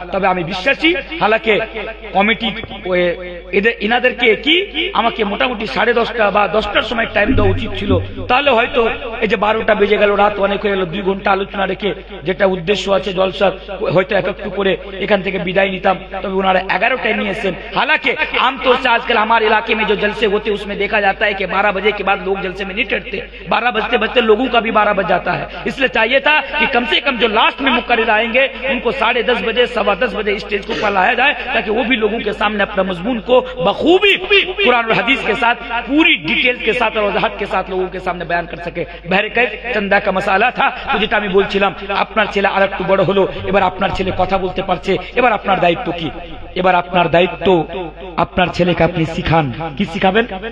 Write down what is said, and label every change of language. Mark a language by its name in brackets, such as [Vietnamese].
[Bangla] তবে আমি বিশ্বাসী, হালাকে কমিটি এদের ইনাদেরকে কি আমাকে মোটামুটি 10:30 বা 10টার সময় টাইম দেওয়া উচিত ছিল, তাহলে হয়তো এই যে 12টা বেজে গেল, রাত অনেক হয়ে গেল, 2 ঘন্টা আলোচনা রেখে যেটা উদ্দেশ্য আছে জলসার, হয়তো একটু করে এখান থেকে বিদায় নিতাম। তবে ওনারা 11টায় নিয়েছেন। [Hindi] हालांकि आमतौर से आजकल हमारे इलाके में जो जलसे होते हैं उसमें देखा जाता है कि 12 बजे के बाद लोग जलसे में नहीं टटते, 12 बजते बजते लोगों का भी 12 बज जाता है। इसलिए चाहिए था कि कम से कम जो लास्ट में मुकर्रिर आएंगे उनको 10:30 बजे 10:15 बजे स्टेज को ऊपर लाया जाए, ताकि वो भी लोगों के सामने अपना मजमून को बखूबी कुरान और हदीस के साथ पूरी डिटेल्स के साथ और वजाहत के साथ लोगों के सामने बयान कर सके। बहरकैफ चंदा का मसाला था, तो [Bangla] যেটা আমি বলছিলাম আপনার ছেলে আরেকটু বড় হলো, এবার আপনার ছেলে কথা বলতে পারছে, এবার আপনার দায়িত্ব কি? এবার আপনার দায়িত্ব আপনার ছেলেকে আপনি শিখান। কি শিখাবেন?